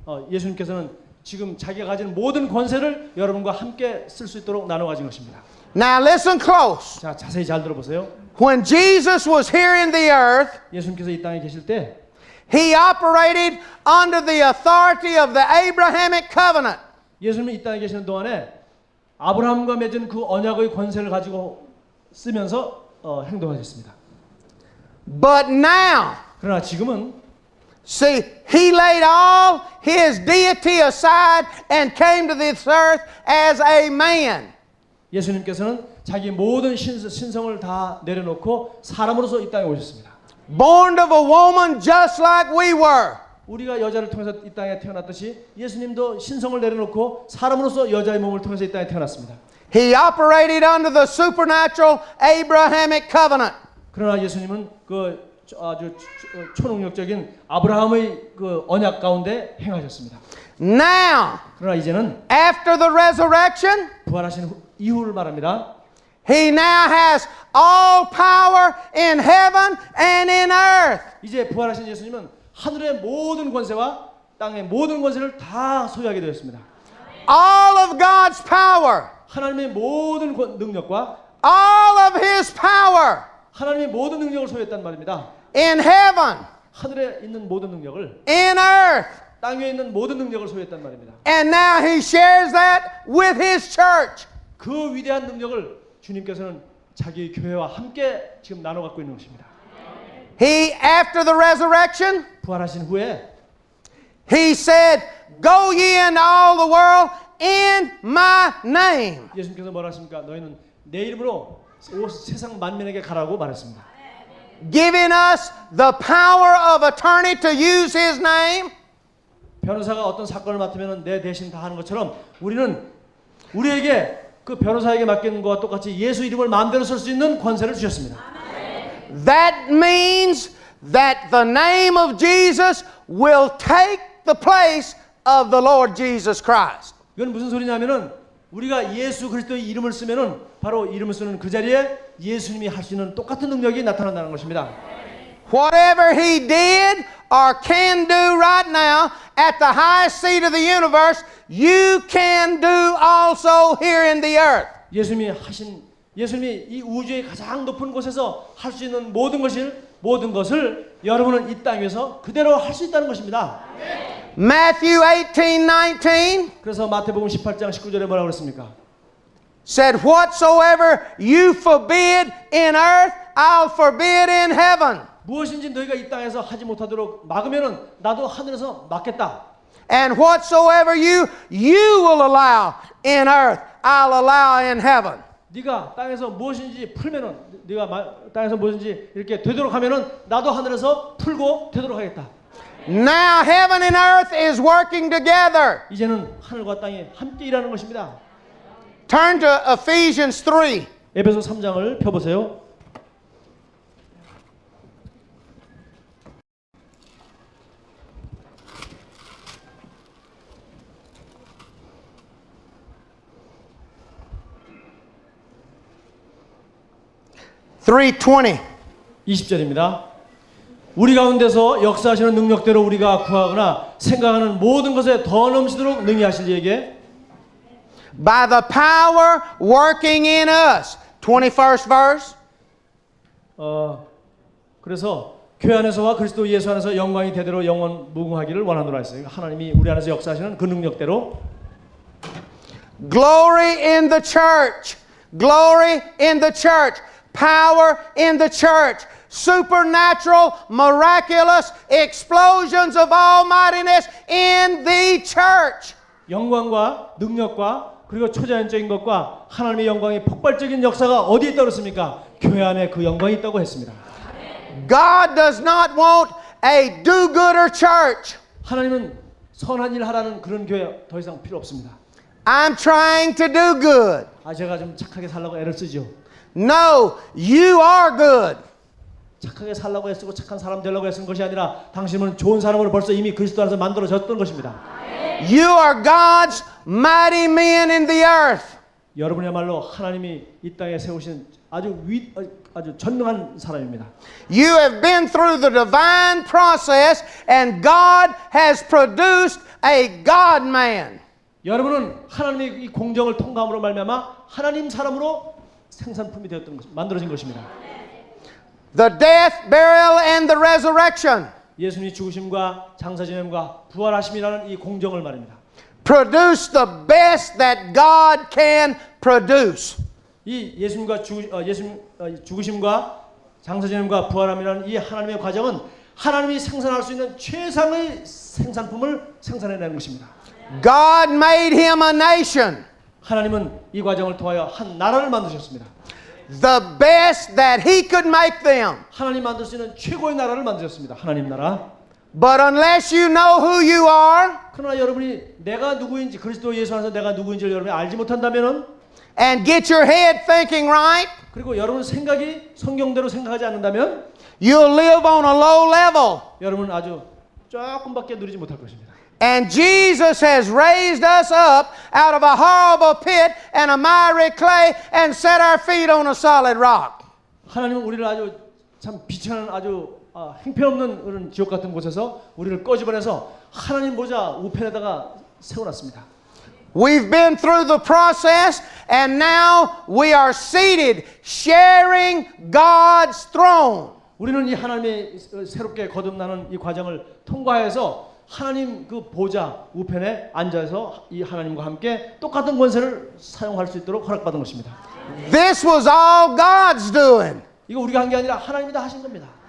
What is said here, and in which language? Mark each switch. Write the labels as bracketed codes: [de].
[ko] 예수님께서는 지금 자기가 가진 모든 권세를 여러분과 함께 쓸 수 있도록 나눠 가진 것입니다. [en] Now listen close. [ko] 자, 자세히 잘 들어보세요. [en] When Jesus was here in the earth, [ko] 예수님께서 이 땅에 계실 때 [en] He operated under the authority of the Abrahamic covenant. [ko] 예수님이 이 땅에 계시는 동안에 아브라함과 맺은 그 언약의 권세를 가지고 쓰면서 행동하셨습니다. [en] But now, [ko] 그러나 지금은 [en] see, He laid all His deity aside and came to this earth as a man. [ko] 예수님께서는 자기 모든 신성을 다 내려놓고 사람으로서 이 땅에 오셨습니다. [en] Born of a woman just like we were. [ko] 우리가 여자를 통해서 이 땅에 태어났듯이 예수님도 신성을 내려놓고 사람으로서 여자의 몸을 통해서 이 땅에 태어났습니다. [en] He operated under the supernatural Abrahamic covenant. [ko] 그러나 예수님은 그 아주 초능력적인 아브라함의 그 언약 가운데 행하셨습니다. [en] Now, [ko] 그러나 이제는 [en] after the resurrection, [ko] 부활하신 이후를 말합니다. [en] He now has all power in heaven and in earth. [ko] 이제 부활하신 예수님은 하늘의 모든 권세와 땅의 모든 권세를 다 소유하게 되었습니다. [en] All of God's power, [ko] 하나님의 모든 능력과 [en] all of His power [ko] 하나님의 모든 능력을 소유했단 말입니다. [en] in heaven, [ko] 하늘에 있는 모든 능력을 [en] in earth. [ko] 땅 위에 있는 모든 능력을 소유했단 말입니다. [en] And now He shares that with His church. [ko] 그 위대한 능력을 주님께서는 자기 교회와 함께 지금 나눠 갖고 있는 것입니다. [en] He, after the resurrection, [ko] 부활하신 후에 [en] He said, "Go ye into all the world in my name." [ko] 예수님께서 뭐라 하십니까? 너희는 내 이름으로 세상 만민에게 가라고 말했습니다. [en] Giving us the power of attorney to use His name. [ko] 변호사가 어떤 사건을 맡으면 내 대신 다 하는 것처럼 우리에게 그 변호사에게 맡기는 것과 똑같이 예수 이름을 마음대로 쓸 수 있는 권세를 주셨습니다. [en] That means that the name of Jesus will take the place of the Lord Jesus Christ. [ko] 이건 무슨 소리냐면은 우리가 예수 그리스도의 이름을 쓰면은 바로 이름을 쓰는 그 자리에 예수님이 할 수 있는 똑같은 능력이 나타난다는 것입니다. [en] Whatever He did or can do right now at the highest seat of the universe, you can do also here in the earth. [ko] 예수님이 이 우주의 가장 높은 곳에서 할 수 있는 모든 것을 여러분은 이 땅에서 그대로 할 수 있다는 것입니다. [en] Matthew 18:19 [ko] 그래서 마태복음 18장 19절에 뭐라고 그랬습니까? [en] said, "Whatsoever you forbid in earth, I'll forbid in heaven. [ko] 무엇인지 너희가 이 땅에서 하지 못하도록 막으면은 나도 하늘에서 막겠다. [en] And whatsoever you will allow in earth, I'll allow in heaven." [ko] 네가 땅에서 무엇인지 풀면은 네가 땅에서 무엇인지 이렇게 되도록 하면은 나도 하늘에서 풀고 되도록 하겠다. [en] Now heaven and earth is working together. [ko] 이제는 하늘과 땅이 함께 일하는 것입니다. [en] Turn to Ephesians 3. [ko] 에베소 3장을 펴보세요. [en] 3:20. [ko] 20절입니다. 우리 가운데서 역사하시는 능력대로 우리가 구하거나 생각하는 모든 것에 더 넘치도록 능히 하실 이에게 [en] By the power working in us. 21st verse. [ko] 그래서 교회 안에서와 그리스도 예수 안에서 영광이 대대로 영원 무궁하기를 원하노라 했어요. 하나님이 우리 안에서 역사하시는 그 능력대로 [en] Glory in the church. Glory in the church. Power in the church. Supernatural, miraculous explosions of almightiness in the church. [ko] 영광과 능력과 그리고 초자연적인 것과 하나님의 영광의 폭발적인 역사가 어디에 있다고 그랬습니까? 교회 안에 그 영광이 있다고 했습니다. [en] God does not want a do-gooder church. [ko] 하나님은 선한 일 하라는 그런 교회 더 이상 필요 없습니다. [en] I'm trying to do good. [ko] 제가 좀 착하게 살라고 애를 쓰죠. [en] No, you are good. [ko] 착하게 살라고 애쓰고 착한 사람 되려고 애쓴 것이 아니라 당신은 좋은 사람으로 벌써 이미 그리스도 안에서 만들어졌던 것입니다. [en] You are God's mighty men in the earth. [ko] 여러분이야말로 하나님이 이 땅에 세우신 아주 전능한 사람입니다. [en] You have been through the divine process and God has produced a God-man. [ko] 여러분은 하나님의 이 공정을 통과함으로 말미암아 하나님 사람으로 생산품이 되었던 것, 만들어진 것입니다. [en] The death, burial, and the resurrection [ko] 예수님이 죽으심과 장사지냄과 부활하심이라는 이 공정을 말입니다. [en] produce the best that God can produce. [ko] 이 예수님과 죽으심과 장사지냄과 부활함이라는 이 하나님의 과정은 하나님이 생산할 수 있는 최상의 생산품을 생산해내는 것입니다. [en] God made him a nation. [ko] 하나님은 이 과정을 통하여 한 나라를 만드셨습니다. [en] The best that he could make them. [ko] 하나님 만들 수 있는 최고의 나라를 만드셨습니다. 하나님 나라. [en] But unless you know who you are [ko] 그러나 여러분이 내가 누구인지 그리스도 예수 안에서 내가 누구인지를 여러분이 알지 못한다면은 [en] and get your head thinking right, [ko] 그리고 여러분 생각이 성경대로 생각하지 않는다면 [en] you'll live on a low level. [ko] 여러분은 아주 조금밖에 누리지 못할 것입니다. [en] And Jesus has raised us up out of a horrible pit and a miry clay and set our feet on a solid rock. [ko] 하나님은 우리를 아주 참 비천한 아주 행편없는 그런 지옥 같은 곳에서 우리를 꺼집어내서 하나님 보좌 우편에다가 세워놨습니다. [en] We've been through the process and now we are seated sharing God's throne. [ko] 우리는 이 하나님의 새롭게 거듭나는 이 과정을 통과해서 하나님 그 보좌 우편에 앉아서 이 하나님과 함께 똑같은 권세를 사용할 수 있도록 허락받은 것입니다. [en] This was all God's doing. [ko] 이거 우리가 한 게 아니라 하나님이 다 하신 겁니다.